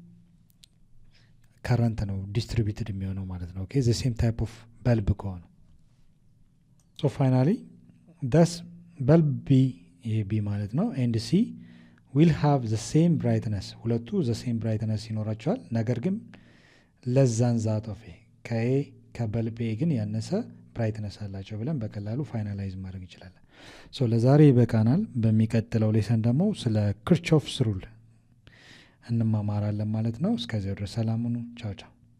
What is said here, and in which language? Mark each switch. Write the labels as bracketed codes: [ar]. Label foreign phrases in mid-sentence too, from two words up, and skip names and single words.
[am] ከረንት ነው ዲስትሪቢዩትድ የሚሆነው ማለት ነው [en] okay the same type of bulb [am] ከሆነ [en] so finally thus bulb [am] B ይሄ B ማለት ነው [en] and C will have the same brightness [am] ሁለቱ [en] the same brightness [am] ይኖራቸዋል ነገር ግን [en] less than that of A [am] ከበልብ A ግን ያነሰ ብራይትነስ አላቸው ብለን በቀላሉ ፋይናላይዝ ማድረግ እንችላለን ሶ ለዛሬ ይበቃናል በሚቀጥለው ሌሰን ደግሞ ስለ ክርቾፍስ ሩል እንማማራለን ማለት ነው እስከዚያው ድረስ ሰላም ሁኑ ቻው ቻው